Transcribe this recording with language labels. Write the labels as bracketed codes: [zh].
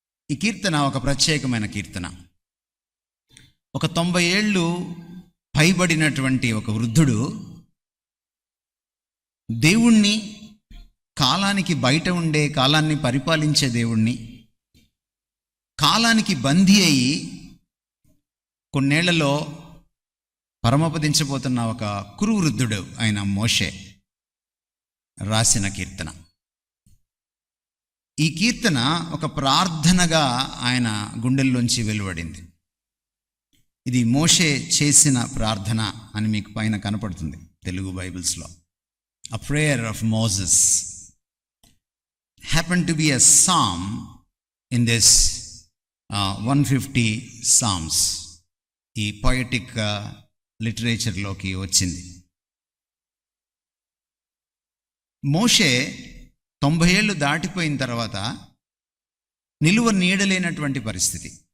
[te] ఈ కీర్తన ఒక ప్రత్యేకమైన కీర్తన. ఒక 90 ఏళ్ళు పైబడినటువంటి ఒక వృద్ధుడు దేవుణ్ణి, కాలానికి బయట ఉండే, కాలాన్ని పరిపాలించే దేవుణ్ణి, కాలానికి బందీ అయి కొన్నేళ్లలో పరమపదించబోతున్న ఒక కురు వృద్ధుడు ఆయన మోషే రాసిన కీర్తన. ఈ కీర్తన ఒక ప్రార్థనగా ఆయన గుండెల్లోంచి వెలువడింది. ఇది మోషే చేసిన ప్రార్థన అని మీకు పైన కనపడుతుంది Telugu బైబిల్స్లో. [en] A prayer of Moses happened to be a psalm in this 150 Psalms. [te] ఈ poetic లిటరేచర్లోకి వచ్చింది. మోషే 90 ఏళ్ళు దాటిపోయిన తర్వాత నిలువ నీడలేనటువంటి పరిస్థితి.